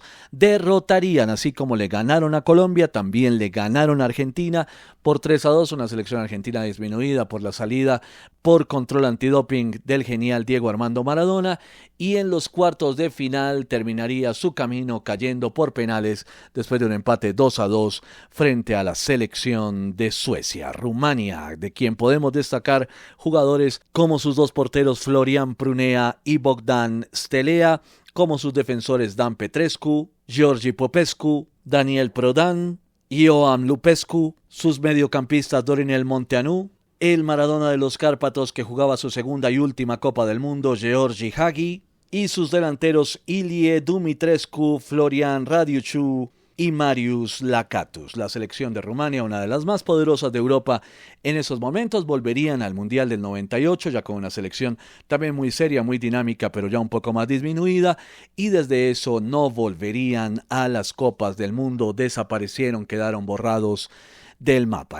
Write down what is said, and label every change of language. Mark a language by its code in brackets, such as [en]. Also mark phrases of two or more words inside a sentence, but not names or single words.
[es] Derrotarían, así como le ganaron a Colombia, también le ganaron a Argentina por 3-2, una selección argentina disminuida por la salida por control antidoping del genial Diego Armando Maradona, y en los cuartos de final terminaría su camino cayendo por penales después de un empate 2-2 frente a la selección de Suecia. Rumania, de quien podemos destacar jugadores como sus dos porteros Florian Prunea y Bogdan Stelea, como sus defensores Dan Petrescu, Georgi Popescu, Daniel Prodan, Ioan Lupescu, sus mediocampistas Dorinel Monteanu, el Maradona de los Cárpatos que jugaba su segunda y última Copa del Mundo, Georgi Hagi, y sus delanteros Ilie Dumitrescu, Florian Radiuciu y Marius Lakatos. La selección de Rumania, una de las más poderosas de Europa en esos momentos, volverían al Mundial del 98, ya con una selección también muy seria, muy dinámica, pero ya un poco más disminuida, y desde eso no volverían a las Copas del Mundo, desaparecieron, quedaron borrados del mapa.